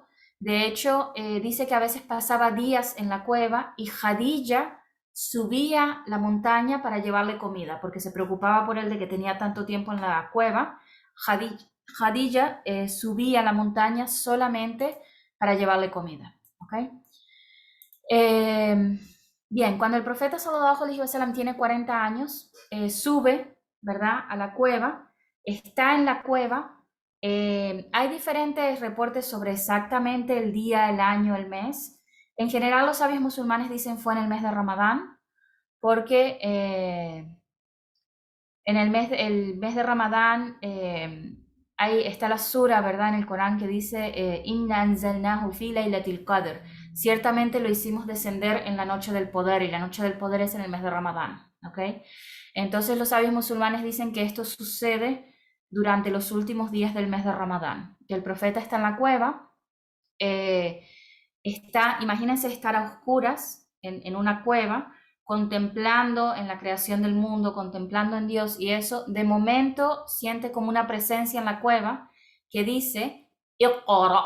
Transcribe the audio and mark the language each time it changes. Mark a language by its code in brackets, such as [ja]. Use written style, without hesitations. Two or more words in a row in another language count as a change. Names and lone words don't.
[es] De hecho, dice que a veces pasaba días en la cueva y Jadilla subía la montaña para llevarle comida, porque se preocupaba por él de que tenía tanto tiempo en la cueva. Jadilla subía la montaña solamente para llevarle comida. ¿Okay? Bien, cuando el profeta [ar] صلى الله عليه وسلم [es] tiene 40 años, sube, ¿verdad?, a la cueva, está en la cueva. Hay diferentes reportes sobre exactamente el día, el año, el mes. En general, los sabios musulmanes dicen fue en el mes de Ramadán, porque en el mes de Ramadán ahí está la sura, ¿verdad?, en el Corán que dice [ar] إنا أنزلناه في ليلة القدر. [es] Ciertamente lo hicimos descender en la noche del poder, y la noche del poder es en el mes de Ramadán. ¿Okay? Entonces los sabios musulmanes dicen que esto sucede durante los últimos días del mes de Ramadán. Que el profeta está en la cueva, imagínense estar a oscuras en una cueva, contemplando en la creación del mundo, contemplando en Dios, y eso, de momento siente como una presencia en la cueva que dice Iqra.